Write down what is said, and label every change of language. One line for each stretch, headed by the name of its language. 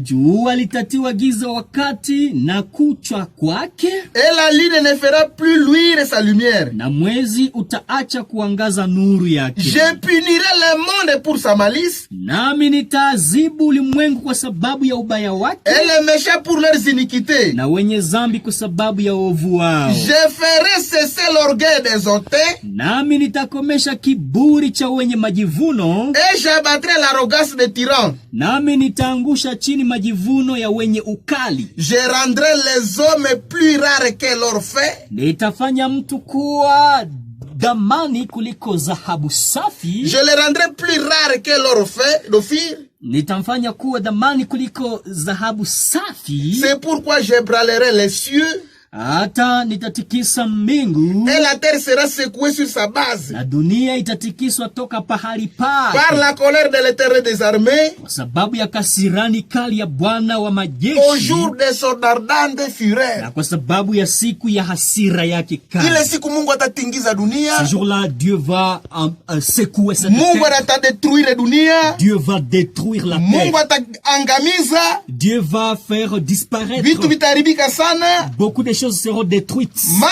Swahili: Jua litatiwa giza wakati na kuchwa kwake.
French: Et la lune ne fera plus luire sa lumière.
Swahili: Na mwezi utaacha kuangaza nuru yake.
French: Je punirai le monde pour sa malice.
Swahili: Nami nitaadhibu ulimwengu kwa sababu ya ubaya wake.
French: Et les méchants pour leurs iniquités.
Swahili: Na wenye dhambi kwa sababu ya uovu wao.
French: Je ferai cesser l'orgueil des hautains.
Swahili: Nami nitakomesha kiburi cha wenye majivuno.
French: Et j'abattrai l'arrogance des tyrans.
Swahili: Nami nitaangusha chini majivuno ya wenye ukali.
French: Je rendrai les hommes plus rares que l'or fait.
Swahili: Nitafanya mtu kuwa damani kuliko dhahabu safi.
French: Je les rendrai plus rares que l'or fait d'Ophir.
Swahili: Nitamfanya kuwa damani kuliko dhahabu safi.
French: C'est pourquoi j'ébranlerai les cieux.
Swahili: Hata nitatikisa mbingu.
French: Et la terre sera secouée sur sa base.
Swahili: Na dunia itatikiswa toka pahali pake.
French: Par la colère de l'Éternel des armées.
Swahili: Kwa sababu ya kasirani kali ya Bwana wa majeshi.
French: Au jour de son ardente fureur.
Swahili: Na kwa sababu ya siku ya hasira yake kali. Ile siku Mungu atatingiza dunia.
French: Ce jour-là, Dieu va secouer cette terre.
Swahili: Mungu atadétruire dunia.
French: Dieu va détruire la terre.
Swahili: Mungu ataangamiza.
French: Dieu va faire disparaître.
Swahili: Vitu vitaribika sana.
French: Beaucoup de choses seront détruites.